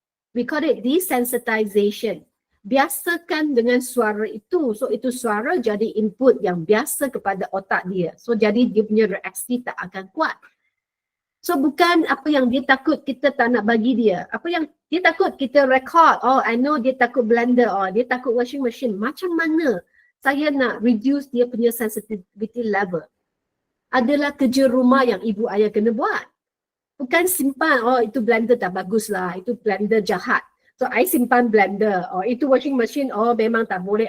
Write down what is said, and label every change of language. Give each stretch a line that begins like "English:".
English: We call it desensitization.
Malay: Biasakan dengan suara itu. So itu suara jadi input yang biasa kepada otak dia. So jadi dia punya reaksi tak akan kuat. So bukan apa yang dia takut kita tak nak bagi dia. Apa yang dia takut kita record. Oh, I know dia takut blender. Oh, dia takut washing machine. Macam mana saya nak
English: reduce
Malay: dia punya sensitivity level? Adalah kerja rumah yang ibu ayah kena buat. Bukan simpan, oh itu blender tak bagus lah. Itu blender jahat. So I simpan blender. Oh itu washing machine, oh memang tak boleh.